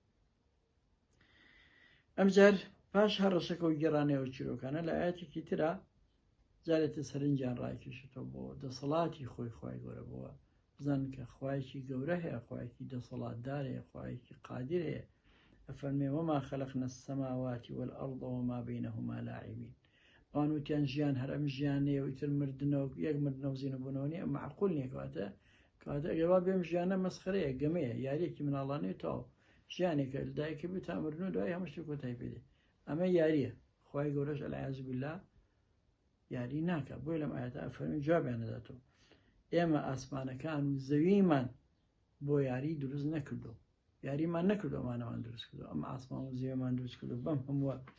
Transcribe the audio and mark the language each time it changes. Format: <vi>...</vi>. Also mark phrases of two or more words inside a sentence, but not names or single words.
<ckb>ئەمجار پاش هەر ڕەشەکە و گێڕانەوە چیرۆکانە لە ئاەتێکی ترا جارێتە سەرنجیان ڕایکێشێتەوە بۆ دەسەڵاتی خۆی خوای گەورە بووە بزانن کە خوایەکی گەورە هەیە خوایەکی دەسەڵاتدار هەیە خوایەکی قادر هەیە ئەفەرمێ</ckb> <ar>وەما خەلەقنا السەماوات والأرض وما بينهما لاعبين</ar> <ckb>ئەوان وتیان ژیان هەر ئەم ژیانەیە و ئیتر مردنەوە یەک مردنەوە زیینەبوونەوە نیە معقول نییە کەواتە ئەگەر وا بێم ژیانە مەسخرەیە گەمەیە یاریەکی مناڵانەیە تاو ژیانێکە لەدایکە بێت تا مردن و دوای هەموو شتێک کۆتایی پێ دێ ئەمە یاریە خوای گەورەش</ckb> <ar>ئەلعیاذ بالله</ar> <ckb>یاری ناکە بۆی لەم ئاەتە ئەفەرمی جوابیان دەداتەوە ئێمە ئاسمانەکان و زەویمان بۆ یاری دروست نەکردو یاریمان نەکردو ئەمانەوان دروست کردو ئەمە ئاسمان و زەویمان دروست کردو بەم هەمووە</ckb>